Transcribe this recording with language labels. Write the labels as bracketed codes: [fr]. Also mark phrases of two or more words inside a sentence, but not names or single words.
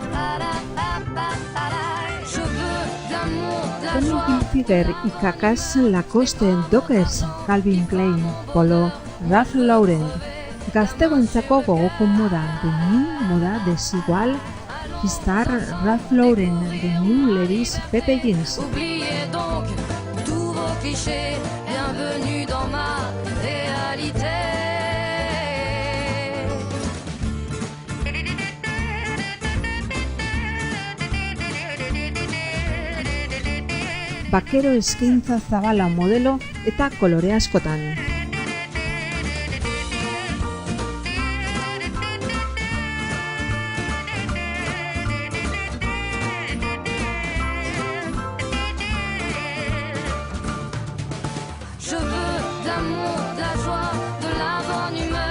[eu] Tommy Hilfiger, Ikakas, Lacoste, Dockers, Calvin Klein, Polo, Ralph Lauren. Gaztegoentzako gogoko moda, Denim, moda desigual, Star, Ralph Lauren, Denim, Levi's, Pepe Jeans. [fr] Oubliez donc tous vos clichés, bienvenue dans ma réalité. [eu] Bakero eskaintza zabala modelo eta kolore askotan. [fr] Je veux de l'amour, de la joie, de la bonne humeur.